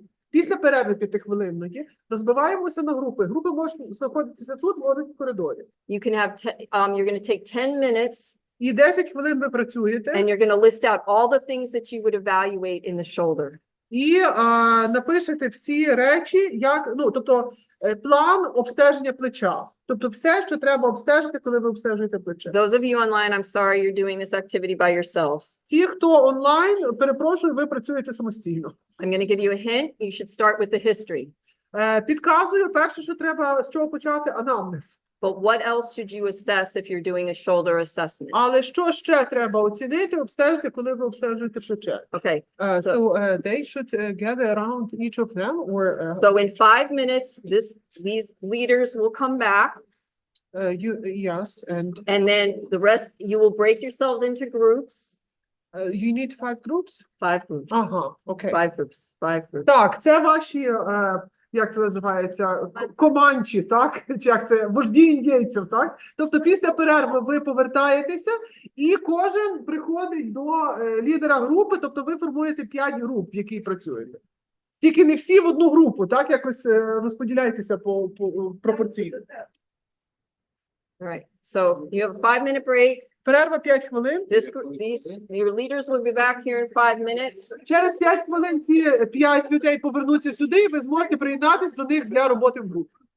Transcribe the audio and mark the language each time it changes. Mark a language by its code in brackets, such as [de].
[uk] Після перерви 5-хвилинної розбиваємося на групи. Групи можуть знаходитися тут, можуть в коридорі. [en] You can have, you're going to take 10 minutes [uk] І 10 хвилин ви працюєте, [en] and you're going to list out all the things that you would evaluate in the shoulder. [uk] і напишете всі речі, тобто план обстеження плеча. Тобто все, що треба обстежити, коли ви обстежуєте плече. [en] Those of you online, I'm sorry you're doing this activity by yourselves. [uk] Ті, хто онлайн, перепрошую, ви працюєте самостійно. [en] I'm going to give you a hint. You should start with the history. [uk] Підказую, перше, що треба, з чого почати, анамнез. [en] But what else should you assess if you're doing a shoulder assessment? [uk] Але що ще треба оцінити, обстежити, коли ви обстежуєте плече? [en] Okay. So they should gather around each of them, or So in 5 minutes, these leaders will come back, yes, and then the rest, you will break yourselves into groups. You need 5 groups? 5 groups. [uk] Ага, окей. [en] 5 groups. 5 groups. [uk] Так, це ваші, як це називається, команчі, так? Чи як це, вожді індійців, так? Тобто після перерви ви повертаєтеся, і кожен приходить до лідера групи, тобто ви формуєте 5 груп, в якій працюєте. Тільки не всі в одну групу, так? Якось розподіляйтеся по пропорційно. [en] All right, so you have a 5-minute break. [uk] Перерва 5 хвилин. [en] Your leaders will be back here in 5 minutes. [uk] Через 5 хвилин ці 5 людей повернуться сюди, і ви зможете приєднатися до них для роботи в групі.